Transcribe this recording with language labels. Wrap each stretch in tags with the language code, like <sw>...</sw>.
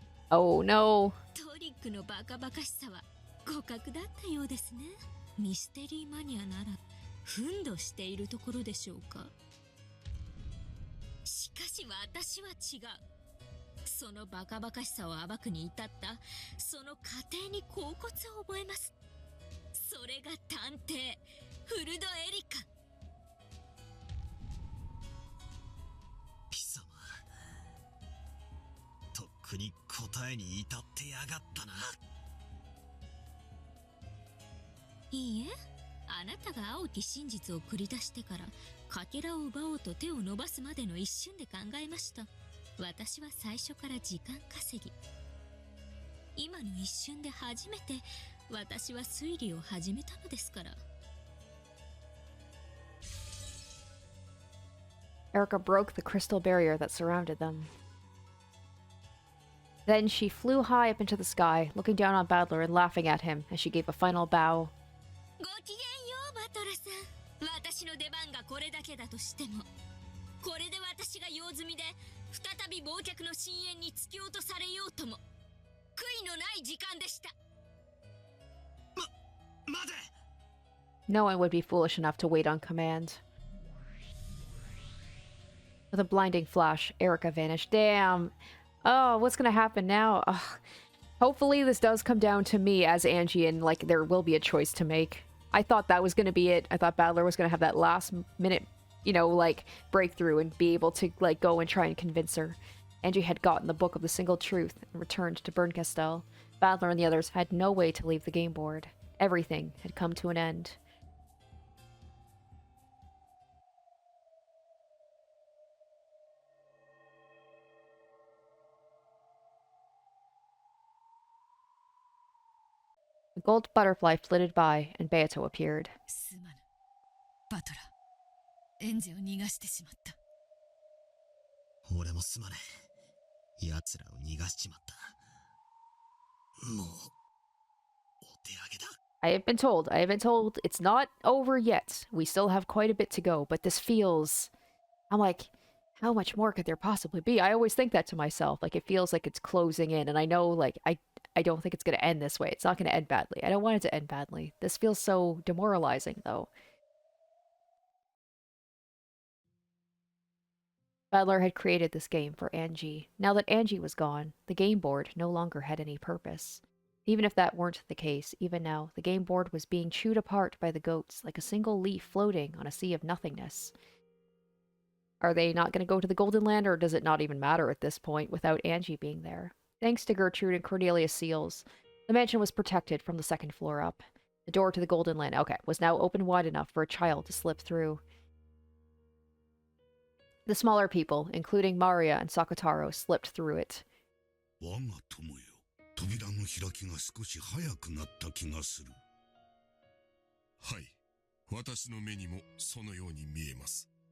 <en>Oh no.</en> <ja>トリックのバカバカしさは互角だったようですね。ミステリーマニアなら憤怒しているところでしょうか。しかし私は違う。そのバカバカしさを暴くに至ったその過程に恍惚を覚えます。それが探偵フルドエリカ。貴様、とっくに答えに至ってやがったな。いいえ、あなたが青き真実を繰り出してからかけらを奪おうと手を伸ばすまでの一瞬で考えました。私は最初から時間稼ぎ。今の一瞬で初めて私は推理を始めたのですから。</ja> <en>Erika broke the crystal barrier that surrounded them. Then she flew high up into the sky, looking down on Battler and laughing at him as she gave a final bow.</en> <ja>ごきげんよう、バトラさん。私の出番がこれだけだとしても、これで私が用済みで再び忘却の深淵に突き落とされようとも悔いのない時間でした。待て。</ja> <en>No one would be foolish enough to wait on command. With a blinding flash, Erika vanished. Damn. Oh, what's gonna happen now? Ugh. Hopefully this does come down to me as Angie and, like, there will be a choice to make. I thought that was gonna be it. I thought Battler was gonna have that last minute, you know, like, breakthrough and be able to, like, go and try and convince her. Angie had gotten the Book of the Single Truth and returned to Bernkastel. Battler and the others had no way to leave the game board. Everything had come to an end. The gold butterfly flitted by, and Beato appeared.</en> <ja>すまぬ。バトラ、エンジェを逃がしてしまった。俺もすまねえ。奴らを逃がしちまった。もう、お手上げだ。</ja> <en>I have been told it's not over yet. We still have quite a bit to go, but this feels... I'm like, how much more could there possibly be? I always think that to myself. Like, it feels like it's closing in, and I know, like, I don't think it's going to end this way. It's not going to end badly. I don't want it to end badly. This feels so demoralizing, though. Battler had created this game for Angie. Now that Angie was gone, the game board no longer had any purpose. Even if that weren't the case, even now, the game board was being chewed apart by the goats like a single leaf floating on a sea of nothingness. Are they not going to go to the Golden Land, or does it not even matter at this point without Angie being there? Thanks to Gertrude and Cornelius' seals, the mansion was protected from the second floor up. The door to the Golden Land, okay, was now open wide enough for a child to slip through. The smaller people, including Maria and Sakataro, slipped through it.</en> <ja>我が友よ、扉の開きが少し早くなった気がする。はい、私の目にもそのように見えます。</ja>